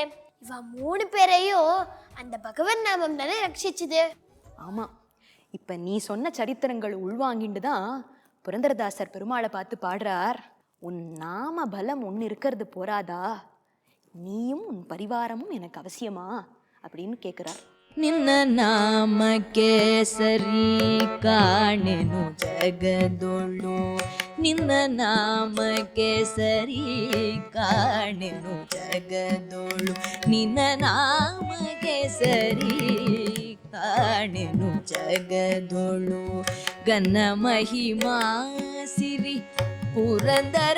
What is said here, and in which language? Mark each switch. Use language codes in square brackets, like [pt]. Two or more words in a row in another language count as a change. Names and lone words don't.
[ta] இவ 3 பேரையும் அந்த பகவன் நாமம் தானே ரட்சிச்சுது. ஆமா, இப்ப நீ சொன்ன சரித்திரங்கள் உள்வாங்கிட்டு தான் புரந்தரதாசர் பெருமாளை பார்த்து பாடுறார், உன் நாம பலம் ஒன்று இருக்கிறது போராதா, நீயும் உன் பரிவாரமும் எனக்கு அவசியமா அப்படின்னு கேட்கிறார். [kn] ನಿನ್ನ ನಾಮಕ್ಕೆ ಸರಿ ಕಾಣೆನು ಜಗದೊಳು, ನಿನ್ನ ನಾಮಕ್ಕೆ ಸರಿ ಕಾಣೆನು ಜಗದೊಳು, ನಿನ್ನ ನಾಮಕ್ಕೆ ಸರಿ ಕಾಣೆನು ಜಗದೊಳು, ಗನ್ನ ಮಹಿಮಾ ಸಿರಿ ಪುರಂದರ